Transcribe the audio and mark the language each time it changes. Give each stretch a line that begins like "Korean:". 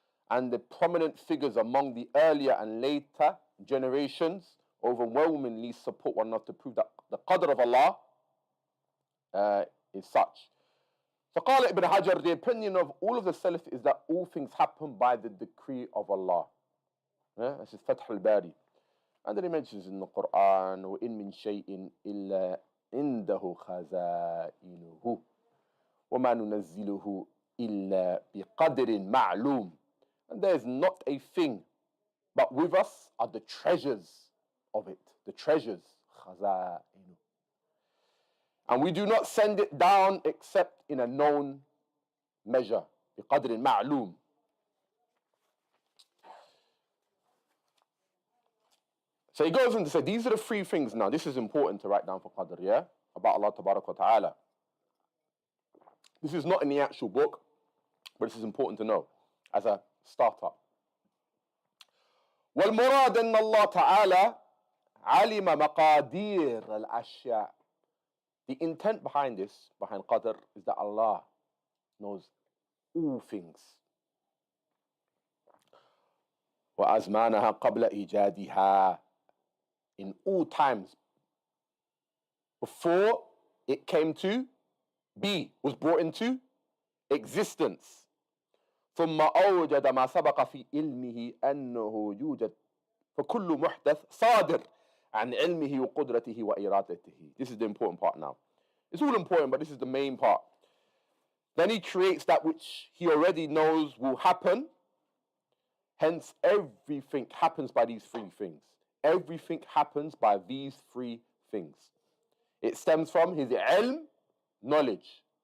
English: And the prominent figures among the earlier and later generations overwhelmingly support one another to prove that the qadr of Allah is such. فقال Ibn Hajar, the opinion of all of the Salaf is that all things happen by the decree of Allah. This is Fath al-Bari. And then he mentions in the Quran,
Arabic: وَإِن مِّن شَيْءٍ إِلَّا عِنْدَهُ خَزَائِنُهُ وَمَا نُنَزِّلُهُ إِلَّا بِقَدْرٍ مَعْلُومٍ.
English: And there is not a thing, but with us are the treasures of it. The treasures. خَزَائِنُهُ. And we do not send it down except in a known measure.
Arabic: بِقَدْرٍ مَعْلُومٍ.
English: So he goes on to say, these are the three things now. This is important to write down for qadr, yeah? About Allah Tabarak wa Ta'ala. This is not in the actual book, but this is important to know as a startup.
Arabic: وَالْمُرَادَ أَنَّ اللَّهَ تَعَالَى عَلِمَ مَقَادِيرَ الْأَشْيَاءِ.
English: The intent behind this, behind qadr, is that Allah knows all things.
Arabic: وَأَزْمَانَهَا قَبْلَ إِيجَادِهَا.
English: In all times, before it came to be, was brought into existence.
Arabic: ثم أوجد ما سبق في علمه أنه يوجد فكل محدث صادر عن علمه وقدرته وإرادته.
English: This is the important part now. It's all important, but this is the main part. Then He creates that which He already knows will happen. Hence, everything happens by these three things. Everything happens by these three things. It stems from His ilm, knowledge.